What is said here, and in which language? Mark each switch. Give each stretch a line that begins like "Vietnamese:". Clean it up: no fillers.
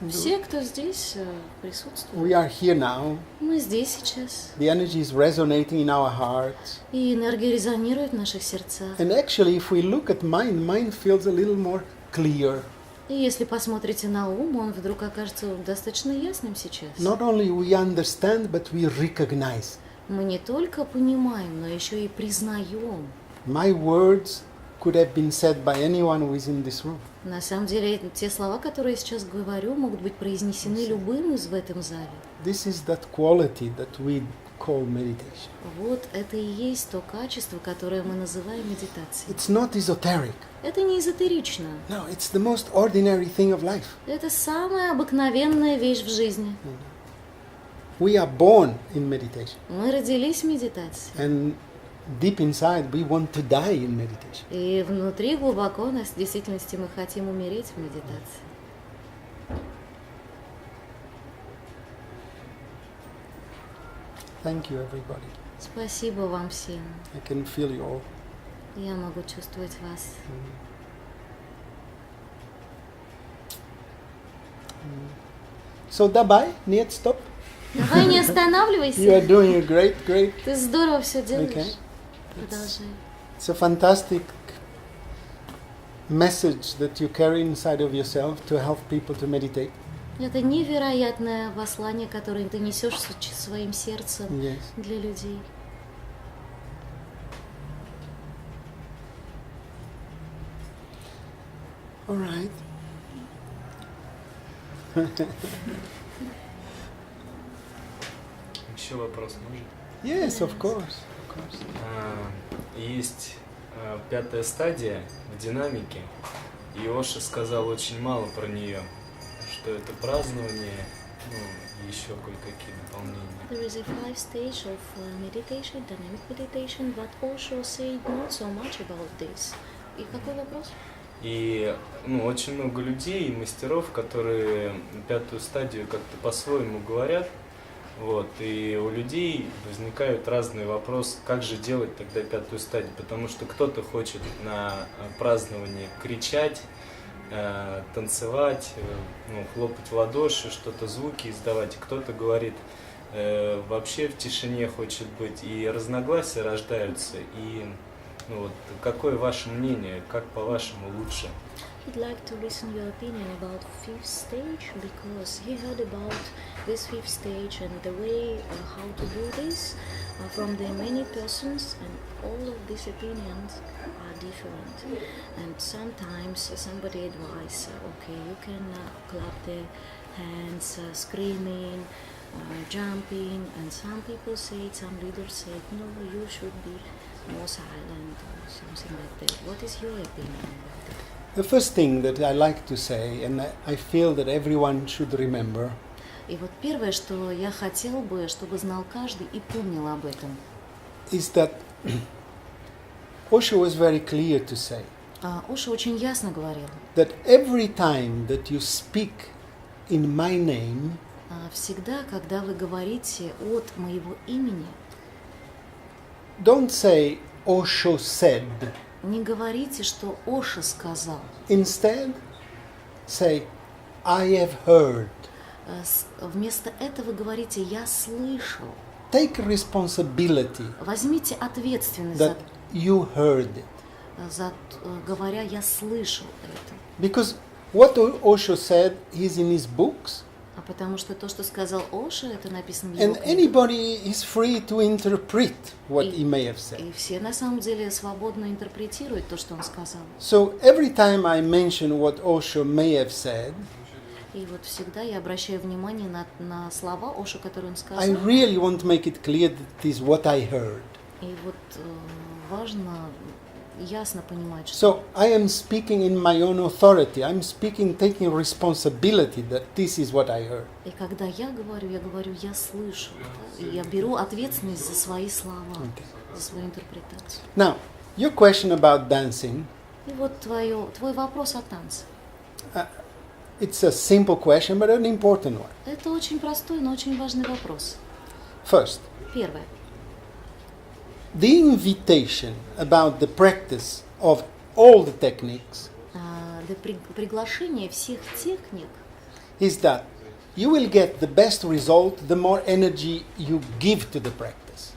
Russian: Все, кто здесь присутствует.
English: We are here now.
Russian: Мы здесь сейчас.
English: The energy is resonating in our hearts.
Russian: И энергия резонирует в наших сердцах.
English: And actually, if we look at mind feels a little more clear.
Russian: И если посмотрите на ум, он вдруг окажется достаточно ясным сейчас.
English: Not only we understand, but we recognize.
Russian: Мы не только понимаем, но еще и признаем.
English: My words could have been said by anyone who is in this room.
Russian: На самом деле, те слова, которые я сейчас говорю, могут быть произнесены любым в этом зале.
English: This is that quality that we call meditation.
Russian: Вот это и есть то качество, которое мы называем медитацией.
English: It's not esoteric.
Russian: Это не эзотерично.
English: No, it's the most ordinary thing of life.
Russian: Это самая обыкновенная вещь в жизни.
English: We are born in meditation.
Russian: Мы родились в медитации.
English: And deep inside, we want to die in meditation.
Russian: И внутри глубоко нас в действительности мы хотим умереть в медитации.
English: Thank you, everybody.
Russian: Спасибо вам всем.
English: I can feel you all.
Russian: Я могу чувствовать вас.
English: So, dabei,
Russian: нет,
English: stop.
Russian: Давай не
English: You are
Russian: останавливайся.
English: doing great, great.
Russian: Ты здорово все делаешь.
English: Okay.
Russian: Продолжай.
English: It's a fantastic message that you carry inside of yourself to help people to meditate.
Russian: Это невероятное послание, которое ты несешь своим сердцем
English: Yes.
Russian: для людей.
English: All right.
Russian: Еще вопрос можно?
English: Yes, of course. Of course.
Russian: Есть пятая стадия в динамике, и Оша сказал очень мало про нее, что это празднование, и еще кое-какие дополнения.
English: There is a 5 stage of meditation, dynamic meditation, but Osho said not so much about this.
Russian: И какой вопрос? И очень много людей и мастеров, которые пятую стадию как-то по-своему говорят. Вот, и у людей возникают разные вопросы, как же делать тогда пятую стадию, потому что кто-то хочет на праздновании кричать, танцевать, хлопать в ладоши, что-то звуки издавать, и кто-то говорит, вообще в тишине хочет быть, и разногласия рождаются, и какое ваше мнение, как по-вашему лучше?
English: He'd like to listen your opinion about fifth stage because he heard about this fifth stage and the way how to do this from the many persons, and all of these opinions are different. And sometimes somebody advises, okay, you can clap the hands, screaming, jumping, and some people say, some leaders say, no, you should be more silent or something like that. What is your opinion about it? The first thing that I like to say, and I feel that everyone should remember,
Russian: И вот первое, что я хотел бы, чтобы знал каждый и помнил об этом.
English: is that Osho was very clear to say
Russian: Оша очень ясно говорил,
English: that every time that you speak in my name,
Russian: всегда, когда вы говорите от моего имени,
English: don't say Osho said.
Russian: не говорите, что Оша сказал.
English: Instead, say, I have heard.
Russian: Вместо этого говорите «я слышал».
English: Take responsibility
Russian: Возьмите ответственность
English: that you heard it.
Russian: говоря «я слышал это».
English: Because what Osho said is in his books,
Russian: Потому что то, что сказал Оша, это написано в его
English: and
Russian: книгах.
English: anybody is free to interpret what he may have said.
Russian: И все на самом деле свободно интерпретируют то, что он сказал.
English: So every time I mention what Osho may have said,
Russian: И вот всегда я обращаю внимание на слова Оша, которые он
English: I
Russian: сказал.
English: really want to make it clear that it is what I heard.
Russian: И вот важно ясно понимать, что
English: So I am speaking in my own authority. I'm speaking, taking responsibility that this is what I heard.
Russian: и когда я говорю «я слышу», да, и я беру ответственность за свои слова, за свою интерпретацию.
English: Now, your question about dancing,
Russian: И вот твой вопрос о танце.
English: it's a simple question, but an important one.
Russian: Это очень простой, но очень важный вопрос.
English: First,
Russian: Первое.
English: the invitation about the practice of all the techniques
Russian: Приглашение всех техник
English: is that you will get the best result the more energy you give to the practice.